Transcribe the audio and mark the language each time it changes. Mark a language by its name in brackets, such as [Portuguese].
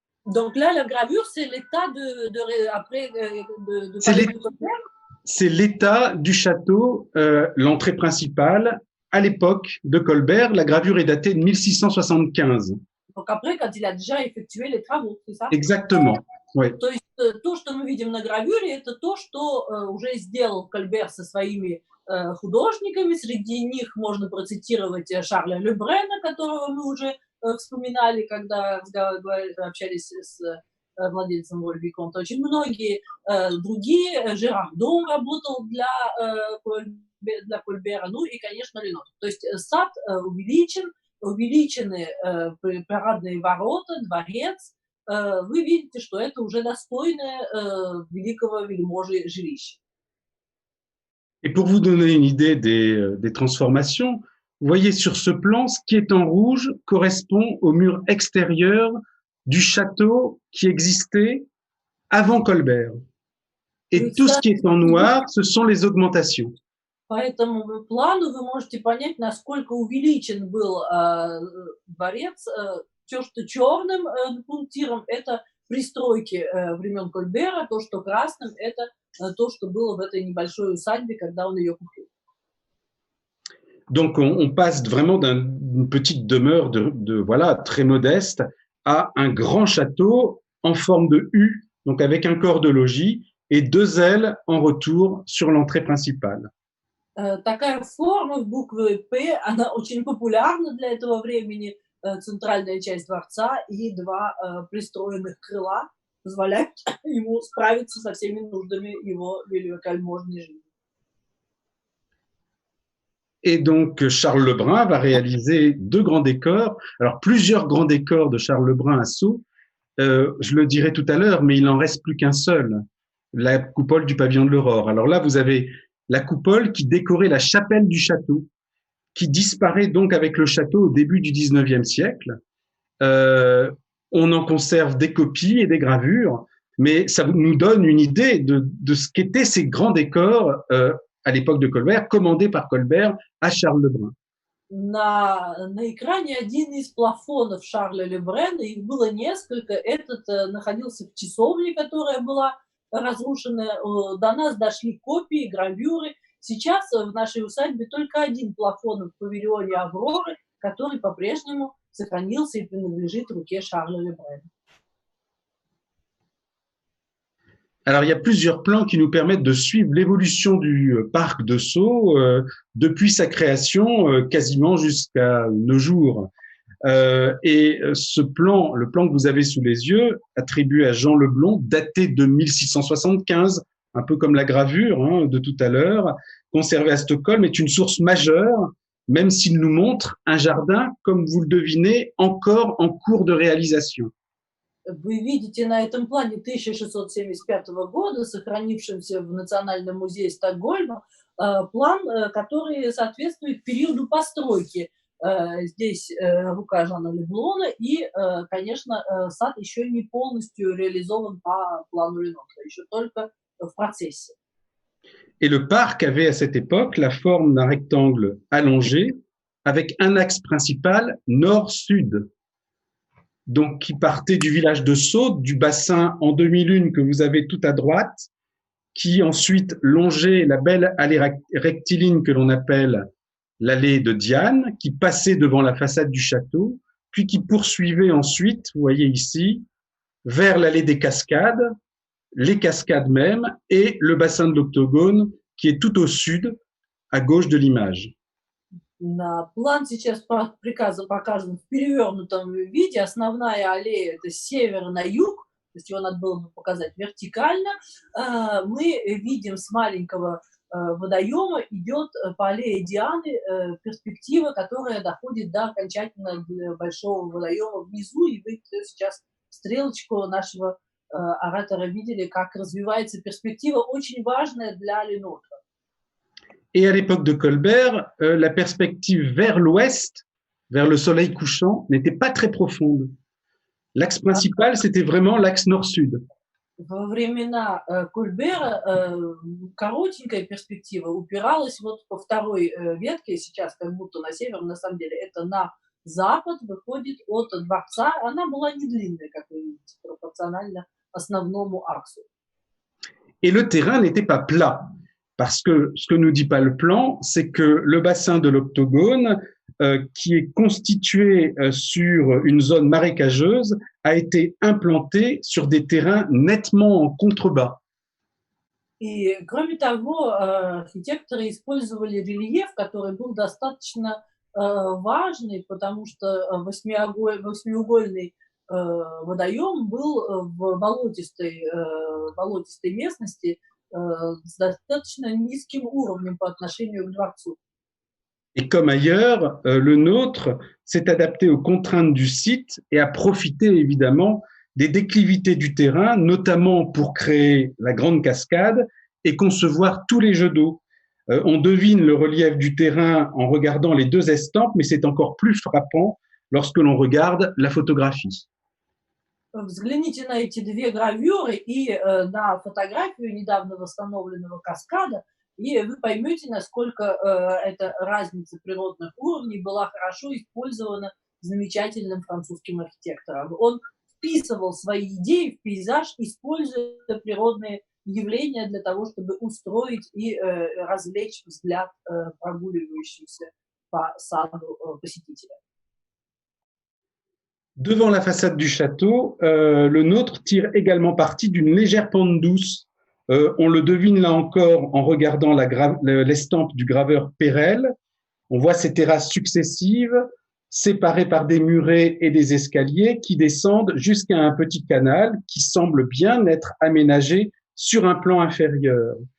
[French] Donc là, la gravure, c'est l'état après de c'est l'état du château, l'entrée principale à l'époque de Colbert. La gravure est datée de 1675. Donc après, quand il a déjà effectué les travaux, c'est ça? Exactement, oui. [Russian] То есть то, что мы видим на гравюре, это то, что уже сделал Кольбер со своими художниками. Среди них можно процитировать Шарля Лебрена, которого мы уже вспоминали, когда общались с владельцем Вольвиконта. Очень многие другие. Жерардон работал для Кольбера, ну и, конечно, Ленот. То есть сад увеличены парадные ворота, дворец. Вы видите, что это уже достойное великого вельможи жилище. [French] Et pour vous donner une idée des transformations, vous voyez sur ce plan, ce qui est en rouge correspond au mur extérieur du château qui existait avant Colbert. Et tout ce qui est en noir, ce sont les augmentations. [Russian] По этому плану вы можете понять, насколько увеличен был дворец. Все, что черным пунктиром, это пристройки времен Кольбера, то, что красным, это то, что было в этой небольшой усадьбе, когда он ее купил. [French] Donc, on passe vraiment d'une petite demeure voilà, très modeste à un grand château en forme de U, donc avec un corps de logis et deux ailes en retour sur l'entrée principale. [Russian] Такая форма в букве «П», она очень популярна для этого времени. Центральная часть дворца и два пристроенных крыла позволяют ему справиться со всеми нуждами его великолепной жизни. [French] Et donc, Charles Lebrun va réaliser deux grands décors. Alors, plusieurs grands décors de Charles Lebrun à Sceaux. Je le dirai tout à l'heure, mais il n'en reste plus qu'un seul, la coupole du pavillon de l'Aurore. Alors là, vous avez la coupole qui décorait la chapelle du château, qui disparaît donc avec le château au début du XIXe siècle. Euh, on en conserve des copies et des gravures, mais ça nous donne une idée de ce qu'étaient ces grands décors à l'époque de Colbert, commandés par Colbert à Charles Lebrun. [Russian] На экране один из плафонов Шарля Лебрена, их было несколько. Этот находился в часовне, которая была разрушена. До нас дошли копии, гравюры. Сейчас в нашей усадьбе только один плафон в павильоне Авроры, который по-прежнему сохранился и принадлежит руке Шарля Лебрена. [French] Alors, il y a plusieurs plans qui nous permettent de suivre l'évolution du parc de Sceaux depuis sa création quasiment jusqu'à nos jours. Et ce plan, le plan que vous avez sous les yeux, attribué à Jean Leblond, daté de 1675, un peu comme la gravure hein, de tout à l'heure, conservé à Stockholm, est une source majeure, même s'il nous montre un jardin, comme vous le devinez, encore en cours de réalisation. [Russian] Вы видите на этом плане 1675 года, сохранившемся в Национальном музее Стокгольма, план, который соответствует периоду постройки. Здесь рука Жана Леблона и, конечно, сад еще не полностью реализован по плану Ленотра, еще только в процессе. [French] Et le parc avait à cette époque la forme d'un rectangle allongé avec un axe principal nord-sud. Donc, qui partait du village de Sceaux, du bassin en demi-lune que vous avez tout à droite, qui ensuite longeait la belle allée rectiligne que l'on appelle l'allée de Diane, qui passait devant la façade du château, puis qui poursuivait ensuite, vous voyez ici, vers l'allée des Cascades, les cascades même, et le bassin de l'Octogone, qui est tout au sud, à gauche de l'image. [Russian] План сейчас покажем в перевернутом виде. Основная аллея это с севера на юг, то есть его надо было бы показать вертикально. Мы видим с маленького водоема идет по аллее Дианы перспектива, которая доходит до окончательно большого водоема внизу. И вы сейчас стрелочку нашего оратора видели, как развивается перспектива, очень важная для Ленотра. [French] Et à l'époque de Colbert, la perspective vers l'ouest, vers le soleil couchant, n'était pas très profonde. L'axe principal, c'était vraiment l'axe nord-sud. [Russian] Во времена Кольбера коротенькая перспектива упиралась вот по второй ветке, сейчас как будто на север, на самом деле это на запад, выходит от дворца. Она была не длинная, как вы видите, пропорционально основному аксу. [French] Et le terrain n'était pas plat. Parce que ce que nous dit pas le plan, c'est que le bassin de l'Octogone, qui est constitué sur une zone marécageuse, a été implanté sur des terrains nettement en contrebas. [Russian] И, кроме того, архитекторы использовали рельеф, который был достаточно важный, потому что восьмиугольный водоем был в болотистой местности, с достаточно низким уровнем по отношению к дворцу. [French] Et comme ailleurs, le nôtre s'est adapté aux contraintes du site et a profité évidemment des déclivités du terrain, notamment pour créer la grande cascade et concevoir tous les jeux d'eau. On devine le relief du terrain en regardant les deux estampes, mais c'est encore plus frappant lorsque l'on regarde la photographie. [Russian] Взгляните на эти две гравюры и на фотографию недавно восстановленного каскада, и вы поймете, насколько эта разница природных уровней была хорошо использована замечательным французским архитектором. Он вписывал свои идеи в пейзаж, используя природные явления для того, чтобы устроить и развлечь взгляд прогуливающихся по саду посетителя. [French] Devant la façade du château, le nôtre tire également parti d'une légère pente douce. On le devine là encore en regardant l'estampe du graveur Perel. On voit ces terrasses successives, séparées par des murets et des escaliers qui descendent jusqu'à un petit canal qui semble bien être aménagé sur un plan inférieur.